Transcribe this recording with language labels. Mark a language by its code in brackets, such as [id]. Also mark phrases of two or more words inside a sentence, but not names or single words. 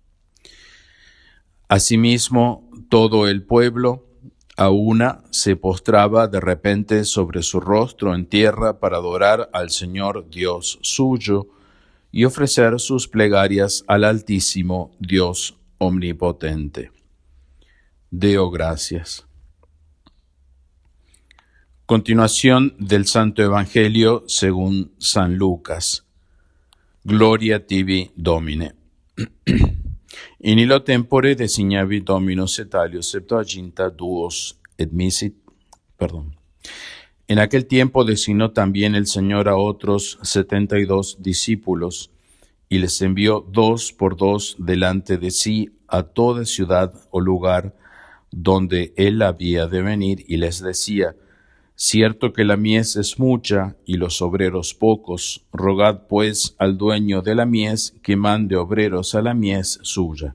[es] Asimismo, todo el pueblo a una se postraba de repente sobre su rostro en tierra para adorar al Señor Dios suyo y ofrecer sus plegarias al Altísimo Dios omnipotente. [la] Deo gracias. [es] Continuación del Santo Evangelio según San Lucas. [la] Gloria tibi, Domine. In illo tempore designavi Dominus et alios septuaginta duos et misit. [es] En aquel tiempo designó también el Señor a otros 72 discípulos y les envió 2 por 2 delante de sí a toda ciudad o lugar donde él había de venir, y les decía: cierto que la mies es mucha y los obreros pocos, rogad pues al dueño de la mies que mande obreros a la mies suya.